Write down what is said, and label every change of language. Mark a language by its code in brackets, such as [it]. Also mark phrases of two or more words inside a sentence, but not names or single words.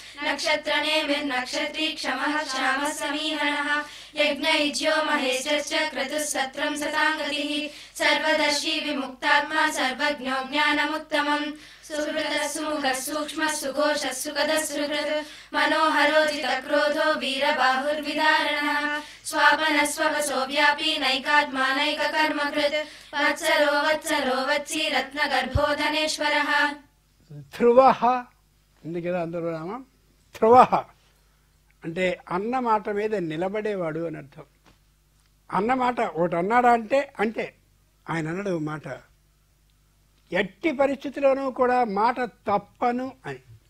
[sa] नक्षत्रनेमिर्नक्षत्री क्षमः श्यामः समीहनः यज्ञयुज्यो महेशश्च क्रतुः सत्रं सताङ्गतिः सर्वदर्शी विमुक्तात्मा सर्वज्ञो ज्ञानमुत्तमम् सुहृदः सुमुखः सूक्ष्मः सुघोषः सुखदः सुहृत् मनोहरोजितक्रोधो वीरबाहुर्विदारणः स्वापनः स्ववसो व्यापी नैकात्मा नैककर्मकृत् वत्सरो वत्सरो वत्सी रत्नगर्भो धनेश्वरः. [te] ధ్రువః ఉంది కదా అందరూ నామం. ధ్రువః అంటే అన్న మాట మీద నిలబడేవాడు అని అర్థం. అన్నమాట ఒకటి అన్నాడా అంటే అంటే ఆయన అన్నాడు మాట, ఎట్టి పరిస్థితిలోనూ కూడా మాట తప్పను అని.